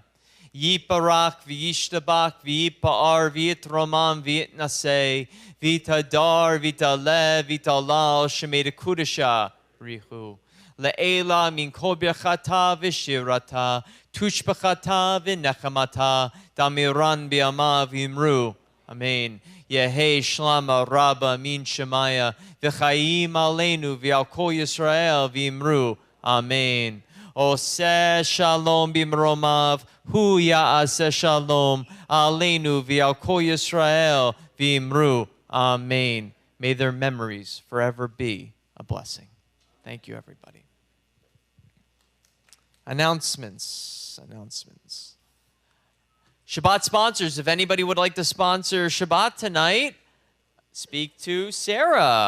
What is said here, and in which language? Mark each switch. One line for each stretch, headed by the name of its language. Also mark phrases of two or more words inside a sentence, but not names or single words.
Aramaic: יתברך וישתבח ויתפאר ויתרומם ויתנשא ויתהדר ויתעלה ויתהלל שמה דקודשא בריך הוא. לעלא מן כל ברכתא ושירתא תשבחתא ונחמתא דאמירן בעלמא ואמרו. אמן. יהא שלמא רבא מן שמיא וחיים עלינו ועל כל ישראל ואמרו. Amen.
Hebrew: עושה שלום במרומיו הוא יעשה שלום עלינו ועל כל ישראל ואמרו. Amen.
English: May their memories forever be a blessing. Thank you, everybody. Announcements. Shabbat sponsors. If anybody would like to sponsor Shabbat tonight, speak to Sarah.